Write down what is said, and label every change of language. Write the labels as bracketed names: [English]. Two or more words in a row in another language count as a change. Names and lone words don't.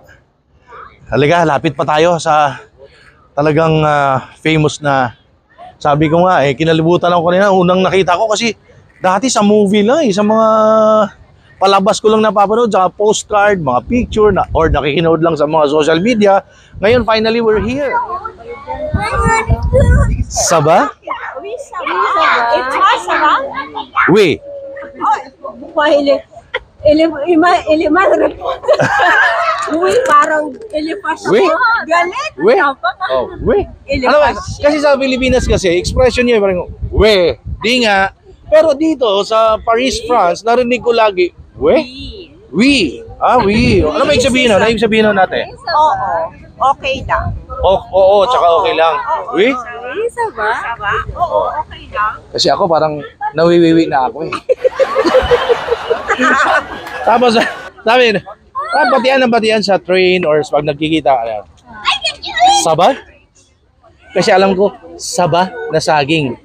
[Filipino] Halika, lapit pa tayo sa talagang famous na. Sabi ko nga kinalibutan ako kanina. Unang nakita ko kasi dati sa movie lang sa mga palabas ko lang napapanood, sa postcard, mga picture, or nakikinood lang sa mga [English] social media. [Filipino] Ngayon, [English] finally, we're here. Saba? [French] Oui, ça va. Et toi, ça va? Oui. Pourquoi il est mal répondre. Oui, parang il est fâché. Oui. [Filipino] Galit. [French] We? Oh, we? [Filipino] Ano ba? Kasi sa Pilipinas kasi, expression niya parang, we, di nga. Pero dito, sa Paris, France, narinig ko lagi, [French] we? We. We. [Filipino] Ano ba ibig sabihin nun? Ano ibig sabihin nun natin? Oo. Okay lang. Oo, tsaka okay lang. [French] We? Oui, ça va. Ça va? [Filipino] Oo, okay lang. Kasi ako parang nawiwiwi na ako eh. Tapos, sabi, batian sa train or pag nagkikita. [French] Saba? [Filipino] Kasi alam ko, saba na saging.